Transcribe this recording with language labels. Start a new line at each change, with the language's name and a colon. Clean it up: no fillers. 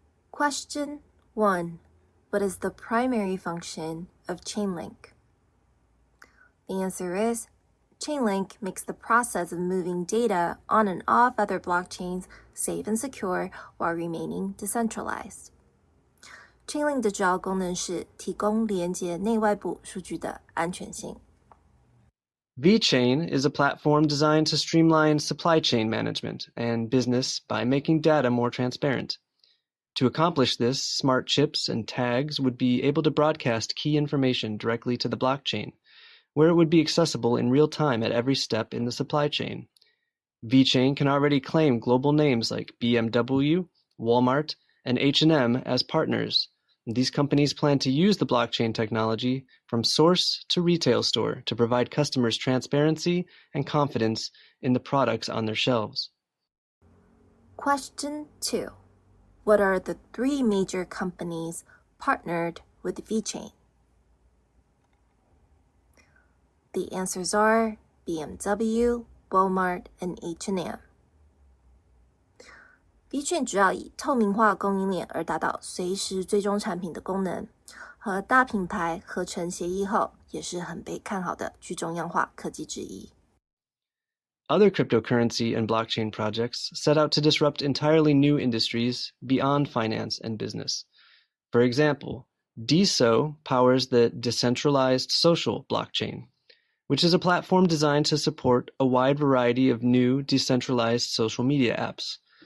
English: Question 1. What is the primary function of Chainlink? The answer is, Chainlink makes the process of moving data on and off other blockchains safe and secure while remaining decentralized.
Chinese: Chainlink 的主要功能是提供连接内外部数据的安全性。
English: VeChain is a platform designed to streamline supply chain management and business by making data more transparent. To accomplish this, smart chips and tags would be able to broadcast key information directly to the blockchain, where it would be accessible in real time at every step in the supply chain. VeChain can already claim global names like BMW, Walmart, and H&M as partners. These companies plan to use the blockchain technology from source to retail store to provide customers transparency and confidence in the products on their shelves. Question 2. What are the 3 major companies partnered with VeChain? The answers are BMW, Walmart, and H&M.
Chinese: VeChain 主要以透明化供应链而达到随时追踪产品的功能，和大品牌合成协议后，也是很被看好的去中央化科技之一。
English: Other cryptocurrency and blockchain projects set out to disrupt entirely new industries beyond finance and business. For example, DeSo powers the Decentralized Social blockchain, which is a platform designed to support a wide variety of new decentralized social media apps.